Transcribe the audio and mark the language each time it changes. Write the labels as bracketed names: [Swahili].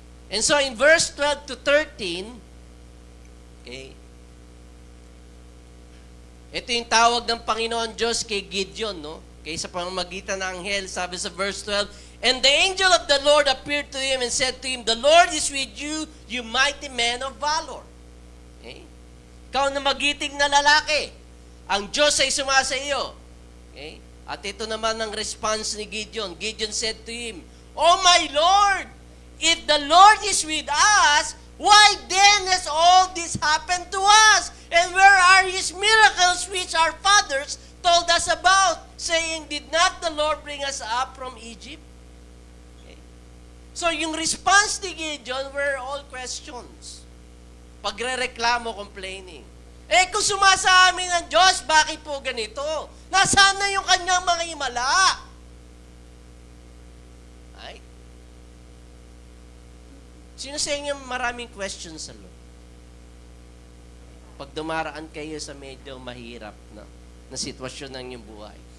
[English] And so in verse 12 to 13, okay, [Filipino] Ito yung tawag ng Panginoon Diyos kay Gideon, no? Kaya sa pamamagitan ng anghel, sabi sa verse 12, [English] "And the angel of the Lord appeared to him and said to him, The Lord is with you, you mighty man of valor." Okay? [Filipino] Ikaw na magiting na lalaki, ang Diyos ay sumasa iyo. Okay? At ito naman ang response ni Gideon. [English] Gideon said to him, "Oh my Lord, if the Lord is with us, why then has all this happened to us? And where are his miracles which our fathers told us about, saying, Did not the Lord bring us up from Egypt?" Okay. So yung response ni Gideon were all questions. [Filipino] Pagre-reklamo, complaining. Kung sumasa amin ang Diyos, bakit po ganito? Nasaan na yung kanyang mga himala? Ay? Sino sa inyo maraming questions sa Lord? Pag dumaraan kayo sa medyo mahirap na sitwasyon ng inyong buhay.